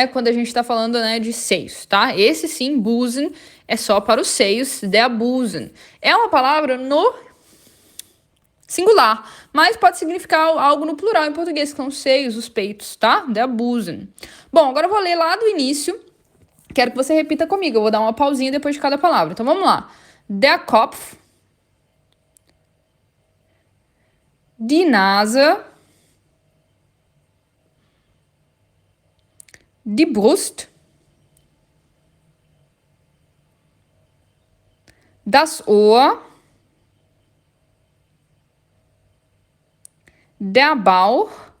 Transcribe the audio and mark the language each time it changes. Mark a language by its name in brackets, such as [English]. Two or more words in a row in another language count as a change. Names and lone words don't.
[Portuguese] Quando a gente está falando, né, de seios, tá? Esse sim, Busen, é só para os seios, [German] der Busen. [Portuguese] É uma palavra no singular, mas pode significar algo no plural em português, que são os seios, os peitos, tá? [German] Der Busen. [Portuguese] Bom, agora eu vou ler lá do início. Quero que você repita comigo. Eu vou dar uma pausinha depois de cada palavra. Então vamos lá. [German] Der Kopf, die Nase, die Brust, das Ohr, der Bauch,